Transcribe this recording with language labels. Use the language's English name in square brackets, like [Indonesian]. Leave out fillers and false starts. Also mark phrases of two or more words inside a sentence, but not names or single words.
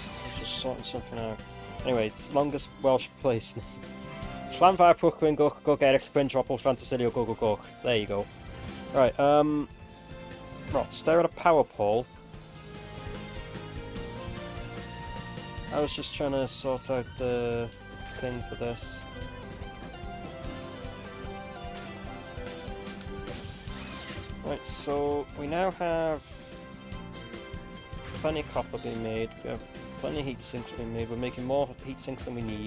[English] I'm just sorting something out. Anyway, it's longest Welsh place name. Llanfair Pwcwyn Gwch Gwch Erich Bryn Dropple Llantysilio Gwch Gwch. There you go. Right, right, stare at a power pole. I was just trying to sort out the thing for this. Right, so we now have plenty of copper being made, we have plenty of heat sinks being made, we're making more heat sinks than we need.